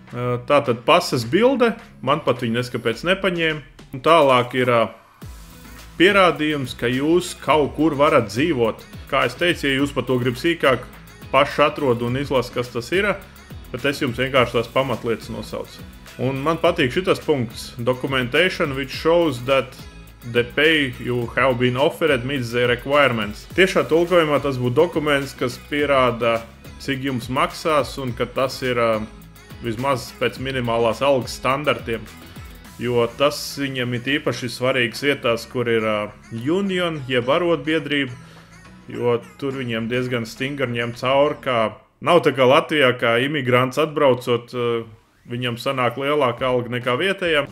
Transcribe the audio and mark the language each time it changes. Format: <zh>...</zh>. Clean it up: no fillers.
<lv>Tātad pases bilde, man pat viņi neskapēc nepaņēma. Un tālāk ir pierādījums, ka jūs kaut kur varat dzīvot. Kā es teicu, ja jūs par to gribat sīkāk, paši atrod un izlas, kas tas ir, bet es jums vienkārši tās pamatlietas nosaucu. Un man patīk šitas punkts.</lv> <en>Documentation which shows that the pay you have been offered meets the requirements.</en> <lv>Tiešā tulkojumā tas būtu dokuments, kas pierāda, cik jums maksās un ka tas ir vismaz pēc minimālās algas standartiem. Jo tas viņam ir īpaši svarīgs vietās, kur ir union, jeb arotbiedrība, jo tur viņiem diezgan stingri ņem cauri, kā nav tā kā Latvijā, kā imigrants atbraucot, viņam sanāk lielāka alga nekā vietējiem.</lv>